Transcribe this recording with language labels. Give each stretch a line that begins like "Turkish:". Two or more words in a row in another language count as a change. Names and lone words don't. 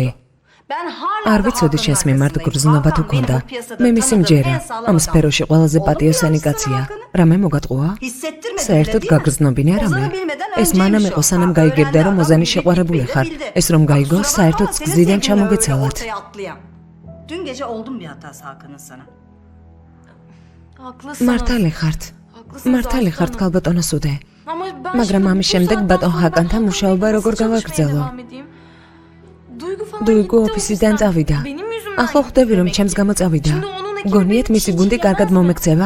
Georgian: არ ვიცოდი შენს მიმართ გრძნობა თუ ქონდა. მე მისი მჯერა. ამ სფეროში ყველაზე პატიოსანი კაცია. რამე მოგატყუა? საერთოდ გაგრძნობინე რამე? ეს მანამ იყო სანამ გაიგებდა რომ ოზანი შეყვარებული ხარ. ეს რომ გაიგო, საერთოდ გზიდან ჩამოგეცალათ.
Turkish: Dün gece oldu mu bir hatası Hakan'ın sana?
Georgian: მართალი ხართ. მართალი ხართ ქალბატონო სუდე. მაგრამ ამის შემდეგ ბატონ ჰაკანთან მუშაობა როგორ გავაგრძელო? დუიგო ოფისიდან წავიდა. ახლა ხვდები რომ ჩემს გამო წავიდა. გონიათ მისი გუნდი კარგად მომექცევა?